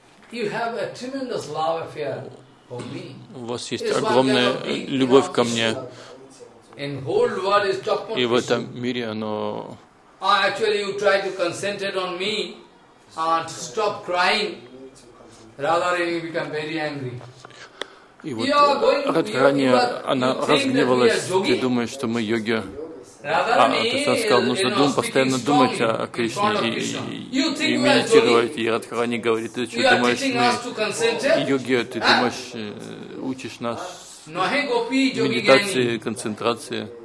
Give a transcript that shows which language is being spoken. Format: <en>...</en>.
<en>You have a tremendous love affair for me.</en> <ru>У вас есть огромная любовь ко мне. И в этом мире оно...</ru> <en>Actually, you try to concentrate on me and stop crying. Rather, you become very angry.</en> <ru>И вот Радхарани, она разгневалась, ты думаешь, что мы йоги. А ты сам сказал, нужно постоянно думать о Кришне и медитировать. И Радхарани говорит, ты что, думаешь, мы йоги, ты думаешь, учишь нас медитации, концентрации.</ru>